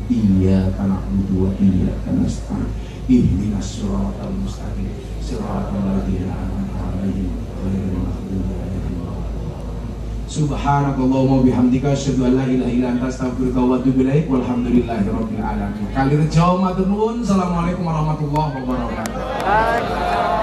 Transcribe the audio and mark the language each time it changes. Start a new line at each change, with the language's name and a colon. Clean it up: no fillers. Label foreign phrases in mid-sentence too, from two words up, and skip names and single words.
Arabic: إياك نعبد وإياك نستعين. اهدنا الصراط المستقيم. صراط الذين أنعمت عليهم غير المغضوب عليهم. سبحانك اللهم وبحمدك أشهد أن لا إله إلا أنت أستغفرك وأتوب إليك. والحمد لله رب العالمين.
Javanese: Kali rejo matur nuwun.
Arabic: السلام عليكم ورحمة الله وبركاته.